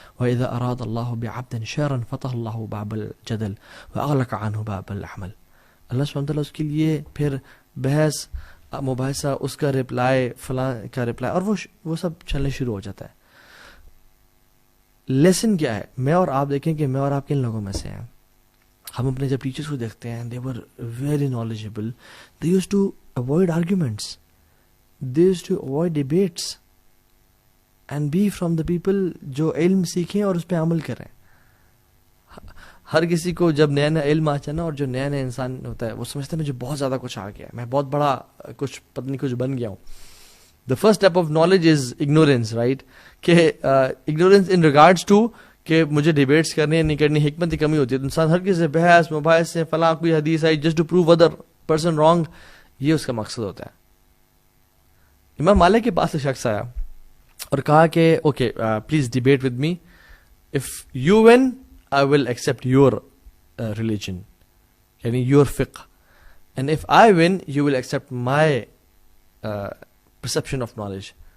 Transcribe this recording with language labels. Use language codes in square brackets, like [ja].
[ar] وَإِذَا أَرَادَ اللَّهُ بِعَبْدٍ شَرًّا فَتَحَ اللَّهُ بَابَ الْجَدَلِ وَأَغْلَقَ عَنْهُ بَابَ الْعَمَلِ. [ur] اللہ سبحانہ وتعالیٰ اس کے لیے پھر بحث مباحثہ، اس کا رپلائی، فلاں کا رپلائی، اور وہ سب چلنے شروع ہو جاتا ہے. لیسن کیا ہے؟ میں اور آپ دیکھیں کہ میں اور آپ کن لوگوں میں سے ہیں. ہم اپنے جب ٹیچرز کو دیکھتے ہیں، [en] they were very knowledgeable, they used to avoid arguments, they used to avoid debates and be from the people [ur] جو علم سیکھیں اور اس پہ عمل کریں. ہر کسی کو جب نیا نیا علم آتا ہے نا، اور جو نیا نیا انسان ہوتا ہے وہ سمجھتا ہے مجھے بہت زیادہ کچھ آ گیا ہے، میں بہت بڑا کچھ پتہ نہیں کچھ بن گیا ہوں. [en] The first step of knowledge is ignorance, right? [ur] کہ [en] ignorance in regards to [ur] کہ مجھے ڈیبیٹس کرنی ہے نہیں کرنی، حکمت کی کمی ہوتی ہے. انسان ہر کسی سے بحث مباحث سے، فلاں کوئی حدیث I [en] just to prove other person wrong, [ur] یہ اس کا مقصد ہوتا ہے. امام مالک کے پاس ایک شخص آیا اور کہا کہ [en] Okay please debate with me, if you win I will accept your religion یعنی your فقہ، and if I win you will accept my perception of knowledge.